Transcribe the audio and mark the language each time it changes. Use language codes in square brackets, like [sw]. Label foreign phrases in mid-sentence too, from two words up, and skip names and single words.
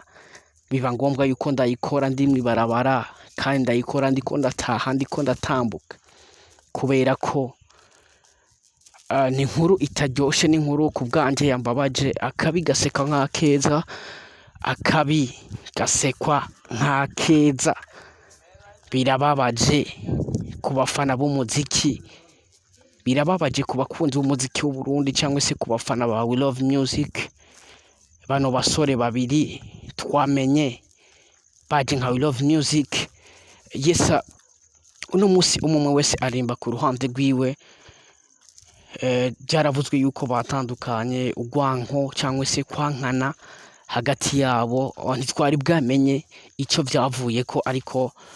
[rn] Biba ngombwa yuko ndayikora ndi mwibarabara, kandi ndayikora ndiko ndataha, ndiko ndatambuka, kubera ko ni inkuru itaryoshe, ni inkuru ku bwanje yambabaje. Akabi gaseka nk'akeza, akabi gasekwa nk'akeza. Birababaje ku bafana b'umuziki, birababaje ku bakunzi b'umuziki w'u Burundi, cyangwa se ku bafana ba We Love Music. Bano basore babiri twamenye baje nka We Love Music. Yes, uno munsi umwe wese arimba ku ruhande rwiwe. Byaravuzwe yuko batandukanye, ugwanko cyangwa se kwankana hagati yabo, ntitwari bwamenye icyo byavuye ko, ariko